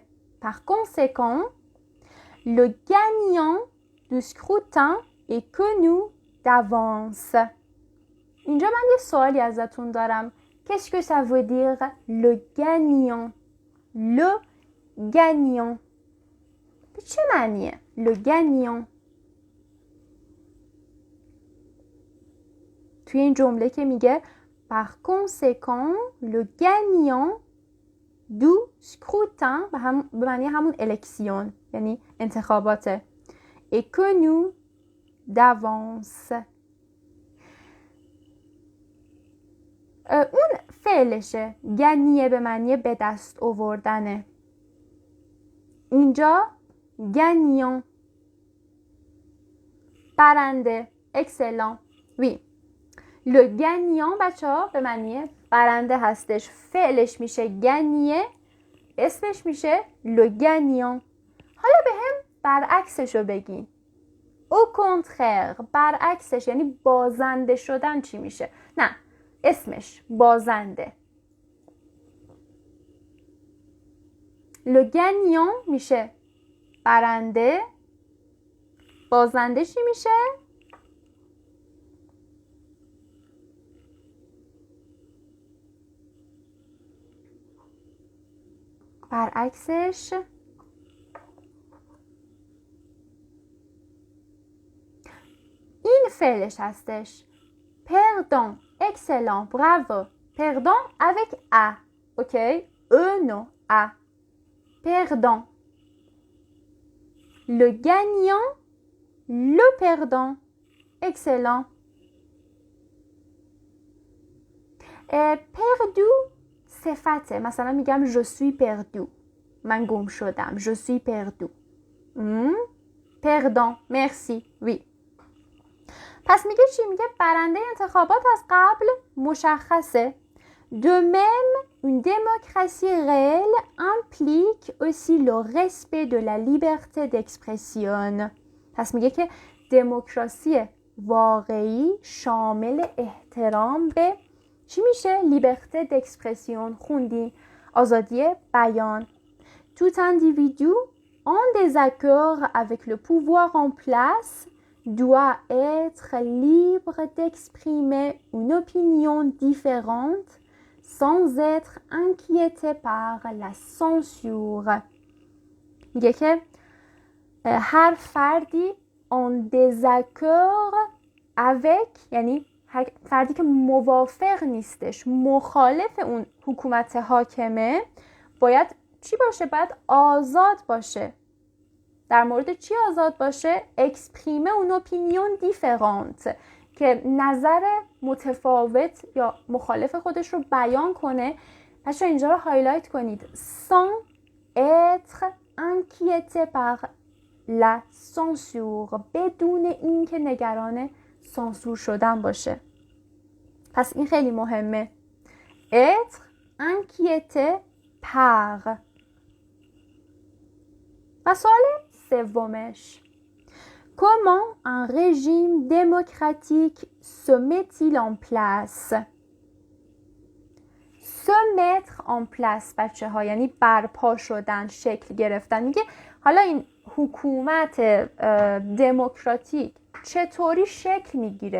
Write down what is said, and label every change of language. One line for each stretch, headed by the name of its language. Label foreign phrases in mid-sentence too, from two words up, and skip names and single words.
French: Par conséquent, le gagnant du scrutin est connu d'avance.
Persian: اینجا من یه سوالی ازتون دارم.
French: Qu'est-ce que ça veut dire le gagnant? Le gagnant.
Persian: به چه معنیه؟
French: Le gagnant.
Persian: توی این جمله که میگه
French: par conséquent le gagnant du scrutin
Persian: به معنی همون الکسیون یعنی انتخاباته
French: est connu d'avance.
Persian: اون فعلشه، گنیه به معنی به دست آوردنه. اینجا گنیان برنده.
French: excellent. oui. Le gagnant
Persian: بچه‌ها به معنی برنده هستش. فعلش میشه گنیه، اسمش میشه
French: le gagnant.
Persian: حالا به هم برعکسش رو بگین.
French: au contraire
Persian: برعکسش یعنی بازنده شدن چی میشه؟ نه اسمش بازنده.
French: le gagnant
Persian: میشه برنده. بازنده چی میشه؟ برعکسش این فعلش هستش.
French: perdant excellent bravo. perdant avec a. ok non a. perdant. le gagnant le perdant. excellent. perdu صفته.
Persian: مثلا میگم
French: je suis perdu.
Persian: من گم شدم.
French: je suis perdu. perdant. merci. oui.
Persian: پس میگه چی؟ میگه برنده انتخابات از قبل مشخصه.
French: De même, une démocratie réelle implique aussi le respect de la liberté d'expression.
Persian: پس میگه که دموکراسی واقعی شامل احترام به چی میشه؟
French: liberté d'expression.
Persian: خوندیم آزادی بیان.
French: Tout individu en désaccord avec le pouvoir en place doit être libre d'exprimer une opinion différente sans être inquiété par la censure.
Persian: میگه که هر فردی
French: en désaccord avec
Persian: یعنی هر فردی که موافق نیستش، مخالف اون حکومت حاکمه، باید چی باشه؟ باید آزاد باشه. در مورد چی آزاد باشه؟
French: exprimer une opinion différente,
Persian: که نظر متفاوت یا مخالف خودش رو بیان کنه. پس اینجا رو هایلایت کنید.
French: sans être inquiété par la censure.
Persian: بدون اینکه نگران سانسور شدن باشه. پس این خیلی مهمه.
French: être inquiété par.
Persian: و سوال سومش.
French: Comment un régime démocratique se met-il en place? Se mettre en place
Persian: بچه ها یعنی برپا شدن، شکل گرفتن. میگه حالا این حکومت دموکراتیک چطوری شکل میگیره؟